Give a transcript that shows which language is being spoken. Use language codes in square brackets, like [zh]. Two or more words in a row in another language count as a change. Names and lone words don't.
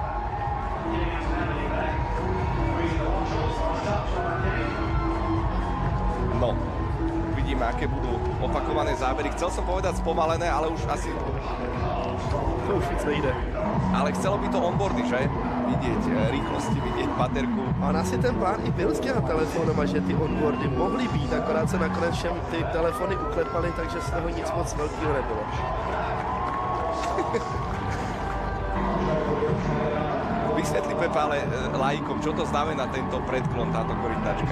[sk] No, uvidíme, aké budú opakované zábery. Chcel som povedať spomalené, ale už asi... [cs] To už víc nejde. [sk] Ale chcelo by to onboardy, že? Vidieť rýchlosti, vidieť baterku. [cs] A on asi ten plán i byl s těma telefonama, že ty onboardy mohly být, akorát se nakonec všem ty telefony uklepaly, takže z toho nic moc velkého nebylo. [sk] Vysvetli, Pepa, ale laikom, čo to znamená tento predklon, táto korytnačka?